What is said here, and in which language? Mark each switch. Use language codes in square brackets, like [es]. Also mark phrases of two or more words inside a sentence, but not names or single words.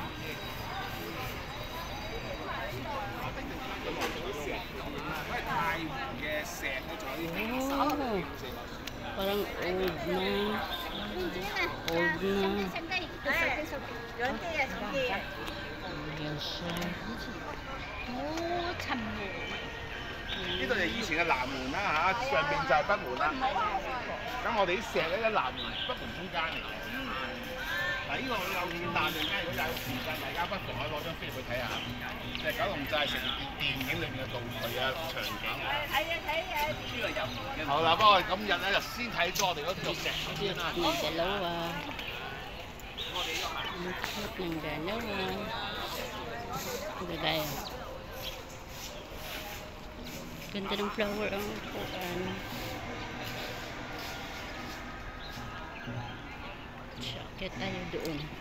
[tl] Oh, parang old na. Old na. Ayan siya. Oh, 참모. [yue] 呢度就以前嘅南門啦嚇，上面就係北門啦。咁我哋啲石咧，南門、北門中間嚟嘅。嗱，呢個有見大利街，如果有時間，大家不妨可以攞張飛去睇下。就係九龍寨城電影裏面嘅道具啊、場景啊。係啊，睇啊，呢個入門嘅。好啦，不過今日咧就先睇咗我哋嗰條石先啦。 [tl] Dalawa. Ikot ng dalawa. Gagaya. Ganda ng flower ang upuan. Sakit tayo doon.